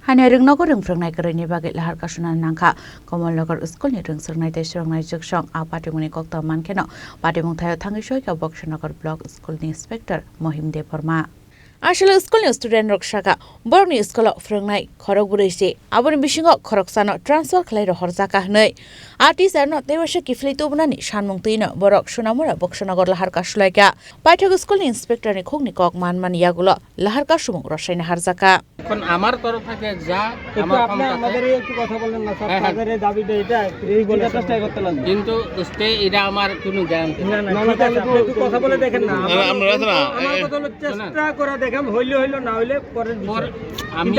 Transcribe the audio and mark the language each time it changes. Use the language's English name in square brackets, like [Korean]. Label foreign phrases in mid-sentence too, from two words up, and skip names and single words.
[Kok Borok] Hanya ringnogo ringfrangnai karini bagai lahar kasunan nangka Kamalnagar School ni ringfrangnai te srangnai juksong a patimuni kokta mankeno patimung thayo thangisoi ka Bokshanagar Block School ni Inspector Mohim De Parma Asal school ni student roksaka borok ni school frungnai khorok bureise aboni bisingo khoroksano transfer khlai rohorjaka hnai artist arno tewasha kifli tubnani sanmung tuino borok sunamura Bokshanagar lahar kasulaika paithak school ni inspector ni khogni kok manman yagulo lahar kasumung rosaina harjaka [Bangla] এখন আমার তরফ থেকে যা আপনি আমাদের একটু কথা বলেন না স্যার তাদের দাবিটা এটা এই বলে চেষ্টা করতে লাগবে কিন্তু স্টে এটা আমার কোনো গ্যারান্টি না ঠিক আছে আপনি একটু কথা বলে দেখেন না আমরা আমার কথা হলো চেষ্টা করে দেখেন হইলো না হইলে পরের বিষয় আমি